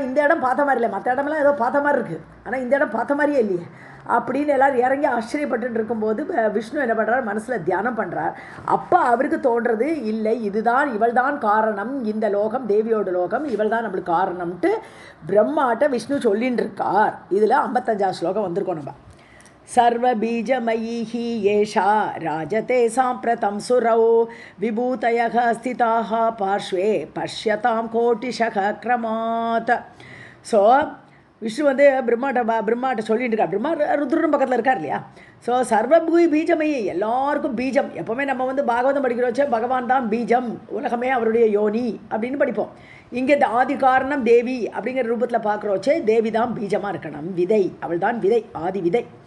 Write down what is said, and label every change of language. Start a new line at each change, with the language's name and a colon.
Tamil: இந்த இடம் பார்த்த மாதிரி இல்லை, மற்ற இடமெல்லாம் ஏதோ பார்த்த மாதிரி இருக்குது, ஆனால் இந்த இடம் பார்த்த மாதிரியே இல்லையே அப்படின்னு எல்லோரும் இறங்கி ஆச்சரியப்பட்டு இருக்கும்போது விஷ்ணு என்ன பண்ணுறார், மனசில் தியானம் பண்ணுறார். அப்போ அவருக்கு தோன்றது, இல்லை இதுதான் இவள் தான் காரணம், இந்த லோகம் தேவியோட லோகம், இவள் தான் நம்மளுக்கு காரணம்ட்டு பிரம்மாட்ட விஷ்ணு சொல்லின்னு இருக்கார். இதில் 55 ஸ்லோகம் வந்திருக்கோம் நம்ம.
Sanskrit: सर्वबीजमयी येषा राजते साम्प्रतं सुरौ विभूतयः स्थिताः पार्श्वे पश्यतां कोटिशः क्रमात्.
Tamil: ஸோ விஷ்ணு பிரம்மாட்ட சொல்லிட்டு இருக்கா. பிரம்மா ருத்ரன் பக்கத்தில் இருக்கார் இல்லையா. ஸோ பீஜமயி, எல்லாருக்கும் பீஜம். எப்போவுமே நம்ம பாகவதம் படிக்கிறோச்சே, பகவான் தான் பீஜம், உலகமே அவருடைய யோனி அப்படின்னு படிப்போம். இங்கே இந்த ஆதி காரணம் தேவி அப்படிங்கிற ரூபத்தில் பார்க்குறோச்சே, தேவி தான் பீஜமாக இருக்கணும், விதை, அவள் தான் விதை, ஆதி விதை.